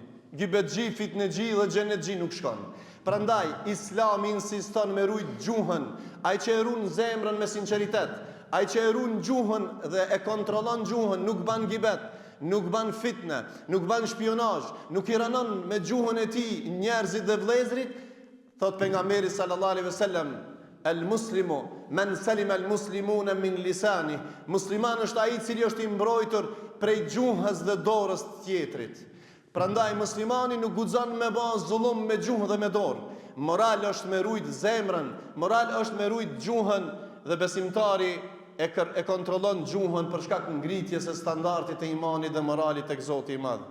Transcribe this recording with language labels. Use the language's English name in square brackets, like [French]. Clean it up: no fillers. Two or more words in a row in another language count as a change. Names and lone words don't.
[Albanian] Gibetxhi, fitnexhi dhe xhenetxhi nuk shkon. Prandaj Islami insiston me rujt gjuhën. Ai që e ruan zemrën me sinqeritet, ai që e ruan gjuhën dhe e kontrollon gjuhën, nuk bën gibet, nuk ban fitne, nuk ban shpionazh, nuk i ranon me gjuhën e tij njerëzit dhe vëllezrit. Thot pejgamberi [Arabic] صلى الله عليه وسلم المسلم من سلم المسلمون من لسانه. [Albanian] Musliman është ai i cili është i mbrojtur prej gjuhës dhe dorës të tjetrit. Prandaj muslimani nuk guxon me bë zullum me gjuhë dhe me dorë. Moral është me rujt zemrën, moral është me rujt gjuhën, dhe besimtari e kontrollon gjuhën për shkak ngritjes së standardit e imanit dhe moralit tek Zoti i Madh.